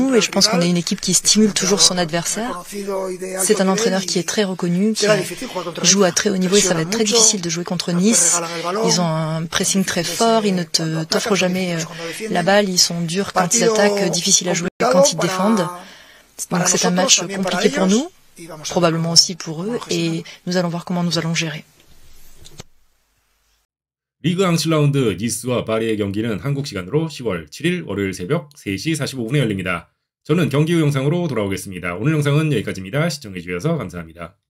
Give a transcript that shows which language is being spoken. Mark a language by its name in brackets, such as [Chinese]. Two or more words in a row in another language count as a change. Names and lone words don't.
[French] Et je pense qu'on est une équipe qui stimule toujours son adversaire. C'est un entraîneur qui est très reconnu, qui joue à très haut niveau et ça va être très difficile de jouer contre Nice. Ils ont un pressing très fort, ils ne t'offrent jamais la balle, ils sont durs quand ils attaquent, difficiles à jouer quand ils défendent. Donc c'est un match compliqué pour nous, probablement aussi pour eux, et nous allons voir comment nous allons gérer. [Korean] 리그 앙실 라운드 니스와 파리의 경기는 한국 시간으로 10월 7일 월요일 새벽 3시 45분에 열립니다. 저는 경기 후 영상으로 돌아오겠습니다. 오늘 영상은 여기까지입니다. 시청해주셔서 감사합니다.